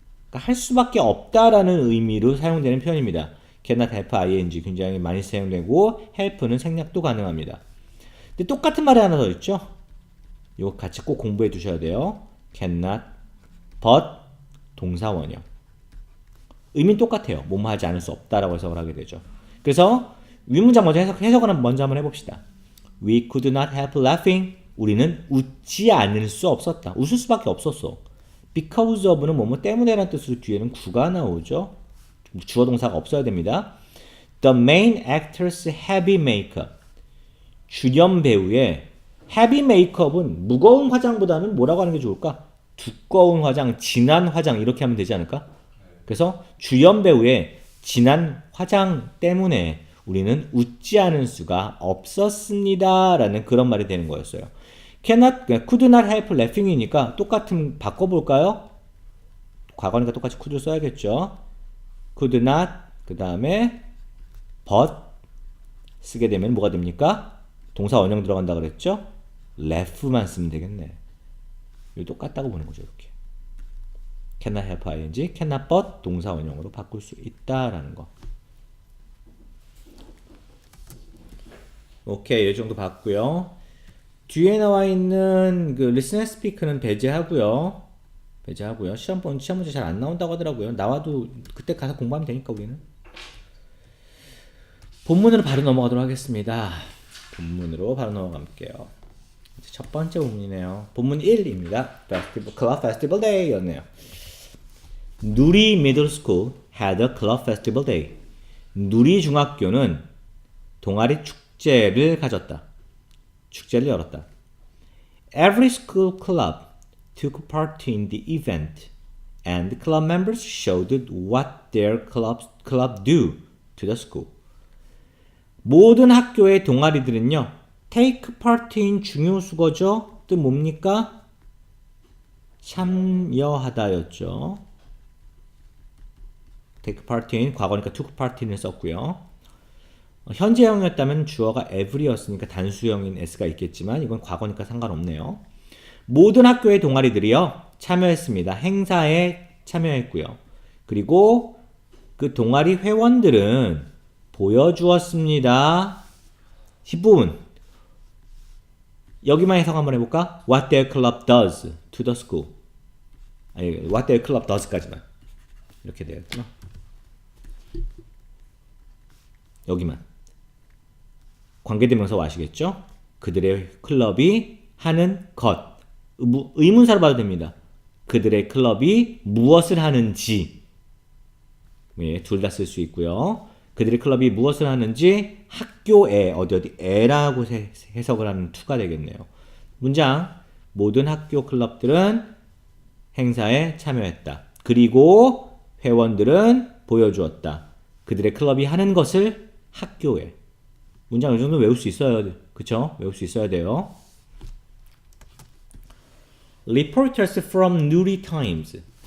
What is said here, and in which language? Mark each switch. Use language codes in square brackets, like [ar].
[ko] 그러니까 할 수밖에 없다라는 의미로 사용되는 표현입니다. [en] cannot help ing [ko] 굉장히 많이 사용되고 help는 생략도 가능합니다. 근데 똑같은 말이 하나 더 있죠. 이거 같이 꼭 공부해 두셔야 돼요. [en] cannot, but, 동사원형. [ko] 의미는 똑같아요. 뭐뭐 하지 않을 수 없다라고 해석을 하게 되죠. 그래서 윗문장 먼저 해석을 먼저 한번 해봅시다. [en] We could not help laughing. [ko] 우리는 웃지 않을 수 없었다. 웃을 수밖에 없었어. Because of는 뭐뭐 때문에라는 뜻으로 뒤에는 구가 나오죠. 주어 동사가 없어야 됩니다. [en] The main actor's heavy makeup. [ko] 주연 배우의 heavy makeup은 무거운 화장보다는 뭐라고 하는 게 좋을까? 두꺼운 화장, 진한 화장 이렇게 하면 되지 않을까? 그래서 주연 배우의 진한 화장 때문에 우리는 웃지 않을 수가 없었습니다. 라는 그런 말이 되는 거였어요. [en] could not help laughing이니까 [ko] 똑같은 바꿔볼까요? 과거니까 똑같이 could를 써야겠죠. could not 그 다음에 but 쓰게 되면 뭐가 됩니까? 동사 원형 들어간다 그랬죠? laugh만 쓰면 되겠네. 이거 똑같다고 보는 거죠. 이렇게 [en] cannot help ing, cannot but [ko] 동사 원형으로 바꿀 수 있다라는 거. 오케이, 이 정도 봤고요. 뒤에 나와 있는 그 listen and speak는 배제하고요. 시험 문제 잘 안 나온다고 하더라고요. 나와도 그때 가서 공부하면 되니까 우리는. 본문으로 바로 넘어가도록 하겠습니다. 본문으로 바로 넘어갈게요. 첫 번째 본문이네요. 본문 1입니다. [en] Club Festival Day였네요. 누리 Middle School had a club festival day. [ko] 누리 중학교는 동아리 축제를 가졌다. 축제를 열었다. [en] Every school club took part in the event, and the club members showed what their club do to the school. [ko] 모든 학교의 동아리들은요, take part인 중요 수거죠. 뜻 뭡니까? 참여하다였죠. take part인 과거니까 took part인을 썼고요. 현재형이었다면 주어가 every였으니까 단수형인 s가 있겠지만 이건 과거니까 상관없네요. 모든 학교의 동아리들이요 참여했습니다. 행사에 참여했고요. 그리고 그 동아리 회원들은 보여주었습니다. 뒷부분 여기만 해석 한번 해볼까? [en] What their club does to the school. [ko] 아니, [en] what their club does [ko] 까지만 이렇게 되었구나. 여기만 관계대명사 아시겠죠? 그들의 클럽이 하는 것. 의문사로 봐도 됩니다. 그들의 클럽이 무엇을 하는지. 네, 둘 다 쓸 수 있고요. 그들의 클럽이 무엇을 하는지 학교에 어디에라고 해석을 하는 투가 되겠네요. 문장 모든 학교 클럽들은 행사에 참여했다. 그리고 회원들은 보여주었다. 그들의 클럽이 하는 것을 학교에. 문장 이 정도 외울 수 있어야 그쵸? 외울 수 있어야 돼요. [en] Reporters from Nuri Times.